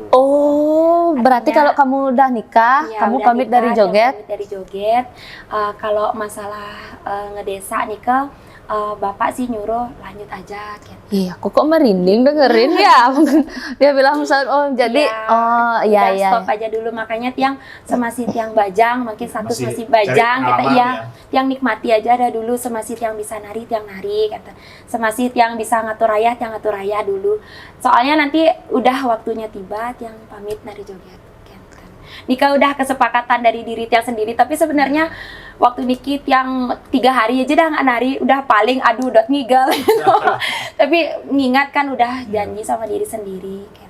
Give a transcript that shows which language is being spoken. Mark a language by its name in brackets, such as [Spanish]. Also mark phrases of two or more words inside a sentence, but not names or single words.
[Indonesian] Oh, berarti kalau kamu udah nikah, kamu pamit dari joget? Pamit dari joget. Kalau masalah ngedesa nikah, bapak sih nyuruh lanjut aja gitu. Iya, kok merinding dengerin ya. Dia bilang misalnya, Stop aja dulu, makanya tiang semasi tiang bajang, makin status masih bajang kita tiang nikmati aja ada dulu, semasi tiang bisa nari tiang nari kata. Semasi tiang bisa [Balinese] ngatur raya [Indonesian] tiang [Balinese] ngatur raya [Indonesian] dulu. Soalnya nanti udah waktunya tiba tiang pamit nari joget. Nikah udah kesepakatan dari diri tiang sendiri, tapi sebenarnya waktu nikah tiang 3 hari aja dah nggak nari, udah paling aduh udah ngigel gitu. Tapi ngingat kan udah janji sama diri sendiri gitu.